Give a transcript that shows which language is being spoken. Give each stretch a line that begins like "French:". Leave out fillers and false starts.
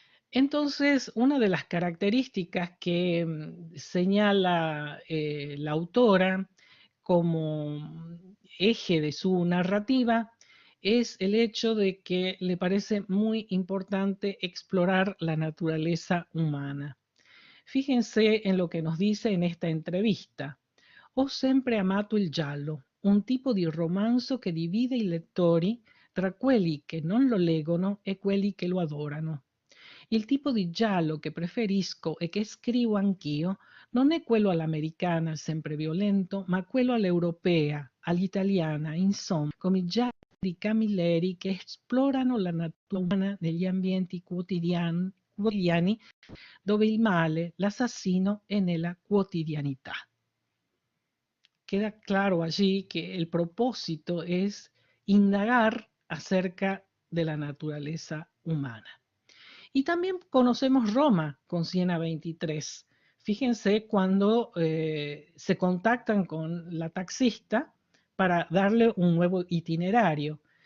Spanish: Entonces, una de las características que señala la autora como eje de su narrativa es el hecho de que le parece muy importante explorar la naturaleza humana. Fíjense en lo que nos dice en esta entrevista.
Italian: Ho sempre amato il giallo, un tipo di romanzo che divide i lettori tra quelli che non lo leggono e quelli che lo adorano. Il tipo di giallo che preferisco e che scrivo anch'io non è quello all'americana, sempre violento, ma quello all'europea, all'italiana, insomma, come i gialli di Camilleri che esplorano la natura umana negli ambienti quotidiani dove il male, l'assassino è nella quotidianità.
Spanish: Queda claro allí que el propósito es indagar acerca de la naturaleza humana. Y también conocemos Roma con Siena 23. Fíjense cuando se contactan con la taxista para darle un nuevo itinerario.